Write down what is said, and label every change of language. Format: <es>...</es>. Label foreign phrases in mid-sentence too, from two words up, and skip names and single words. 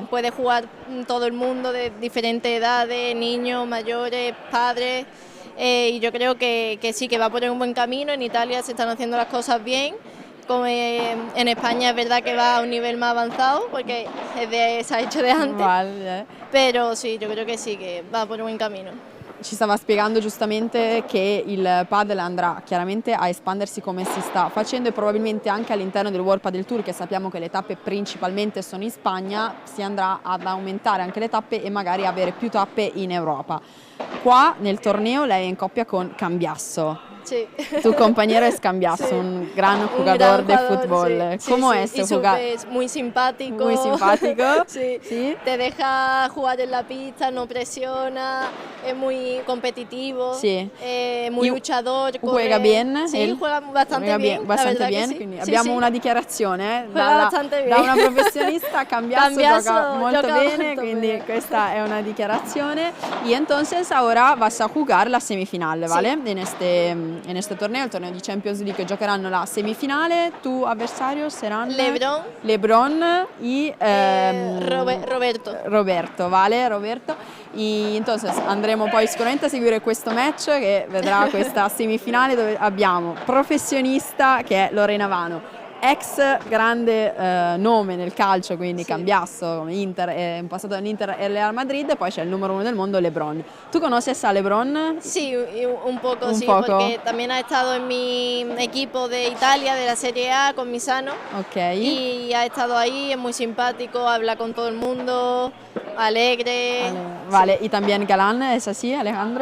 <es>puede jugar todo el mundo de diferentes edades, niños, mayores, padres. Y yo creo que sí, que va por un buen camino. En Italia se están haciendo las cosas bien. Como en España es verdad que va a un nivel más avanzado porque se ha hecho de antes. Vale.</es> <it>Però sì, io credo che sì, che va per un buon cammino. Ci stava spiegando giustamente che il padel andrà chiaramente a espandersi come si sta facendo, e probabilmente anche all'interno del World Padel Tour, che sappiamo che le tappe principalmente sono in Spagna, si andrà ad aumentare anche le tappe e magari avere più tappe in Europa. Qua nel torneo lei è in coppia con Cambiasso.</it> <es>Sí. Tu compañero es Cambiasso, Sí. un gran Un jugador gran de jugador, fútbol. sí, ¿Cómo sí, es y jugar? súper muy simpático. Muy simpático. Sí. Sí. Te deja jugar en la pista, no presiona, es muy competitivo, Sí. muy Y luchador. Juega corre. bien? Sí, él? juega bastante Juega bien. la bastante verdad que bien, sí.</es> <it>quindi</it> <es>Sí,</es> <it>abbiamo</it> <es>sí.</es> <it>una dichiarazione</it> <es>Juega bastante bien.</es> <it>da una professionista. Cambiasso gioca molto gioca bene, molto quindi bene. questa è una dichiarazione.</it> <es>Y entonces ahora vas a jugar la semifinal, ¿vale? En este torneo, el torneo di Champions League,</es> <it>giocheranno la semifinale.</it> <es>Tu avversarios serán LeBron y Roberto. ¿vale? Roberto. Y entonces</es> <it>andremo poi sicuramente a seguire questo match che vedrà questa semifinale dove abbiamo professionista che è Lorena Vano, ex grande nome nel calcio, quindi Cambiasso, Inter, in passato all'Inter e Real Madrid, e poi c'è il numero 1 del mondo LeBron.</it> <es>¿Tú conoces a LeBron? Sí, un poco, Un sí, poco. porque también ha estado en mi equipo de Italia, de la Serie A, con Misano. Ok. Y ha estado ahí, es muy simpático, habla con todo el mundo, alegre. Vale, y también Galán, ¿es así, Alejandro?</es>